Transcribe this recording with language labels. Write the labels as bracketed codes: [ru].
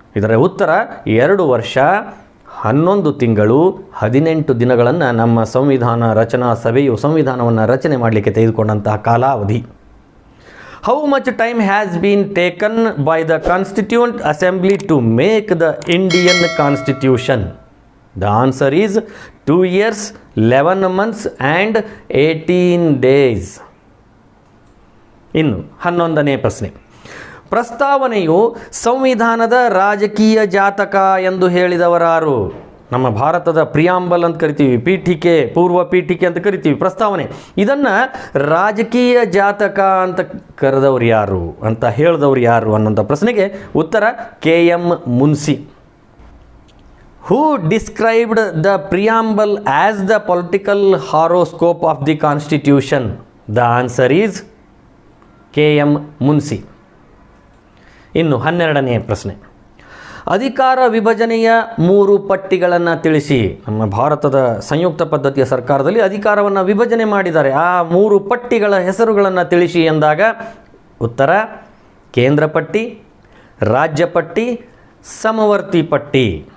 [kn] ಇದರ ಉತ್ತರ 2 ವರ್ಷ 11 ತಿಂಗಳು 18 ದಿನಗಳನ್ನು ನಮ್ಮ ಸಂವಿಧಾನ ರಚನಾ ಸಭೆಯು ಸಂವಿಧಾನವನ್ನು ರಚನೆ ಮಾಡಲಿಕ್ಕೆ ತೆಗೆದುಕೊಂಡಂತಹ ಕಾಲಾವಧಿ. [en] How much time has been taken by the constituent assembly to make the Indian constitution? The answer is 2 years 11 months and 18 days. [kn] ಇನ್ನು 11ನೇ ಪ್ರಶ್ನೆ, ಪ್ರಸ್ತಾವನೆಯು ಸಂವಿಧಾನದ ರಾಜಕೀಯ ಜಾತಕ ಎಂದು ಹೇಳಿದವರಾರು? ನಮ್ಮ ಭಾರತದ ಪ್ರಿಯಾಂಬಲ್ ಅಂತ ಕರಿತೀವಿ, ಪೀಠಿಕೆ, ಪೂರ್ವ ಪೀಠಿಕೆ ಅಂತ ಕರಿತೀವಿ ಪ್ರಸ್ತಾವನೆ. ಇದನ್ನು ರಾಜಕೀಯ ಜಾತಕ ಅಂತ ಕರೆದವ್ರು ಯಾರು ಅಂತ ಹೇಳಿದವ್ರು ಯಾರು ಅನ್ನೋಂಥ ಪ್ರಶ್ನೆಗೆ ಉತ್ತರ KM Munshi. [en] Who described the preamble as the political horoscope of the Constitution? The answer is KM Munshi. [kn] ಇನ್ನು 12ನೇ ಪ್ರಶ್ನೆ, ಅಧಿಕಾರ ವಿಭಜನೆಯ 3 ಪಟ್ಟಿಗಳನ್ನು ತಿಳಿಸಿ. ನಮ್ಮ ಭಾರತದ ಸಂಯುಕ್ತ ಪದ್ಧತಿಯ ಸರ್ಕಾರದಲ್ಲಿ ಅಧಿಕಾರವನ್ನು ವಿಭಜನೆ ಮಾಡಿದ್ದಾರೆ. ಆ 3 ಪಟ್ಟಿಗಳ ಹೆಸರುಗಳನ್ನು ತಿಳಿಸಿ ಎಂದಾಗ ಉತ್ತರ ಕೇಂದ್ರ ಪಟ್ಟಿ, ರಾಜ್ಯ ಪಟ್ಟಿ, ಸಮವರ್ತಿ ಪಟ್ಟಿ.